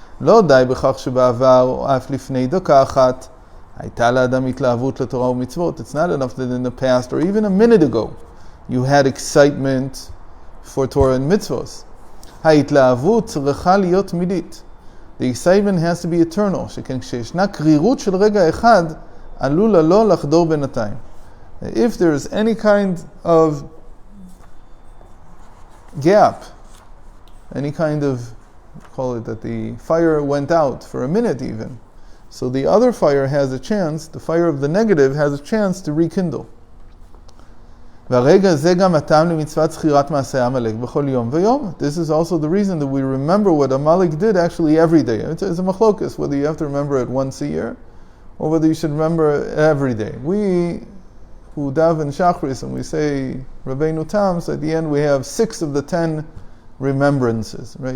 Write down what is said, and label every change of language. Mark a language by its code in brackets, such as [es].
[he] לא די בכך שבעבר או אף לפני דקה אחת הייתה לאדם התלהבות לתורה ומצוות. [en] It's not enough that in the past or even a minute ago you had excitement for Torah and mitzvot. [he] ההתלהבות צריכה להיות תמידית. [en] The excitement has to be eternal. [he] שכן כשישנה קרירות של רגע אחד עלול לא לחדור בינתיים. [en] If there is any kind of gap, any kind of, call it that the fire went out for a minute even, so the other fire has a chance, the fire of the negative has a chance to rekindle. [he] והרגע זה גם הטעם למצוות זכירת מעשה עמלק בכל יום ויום. [en] This is also the reason that we remember what Amalek did actually every day. It's a machlokes, whether you have to remember it once a year or whether you should remember it every day. We who daven Shachris and we say Rabbeinu Tam, so at the end we have 6 of the 10 remembrances, right?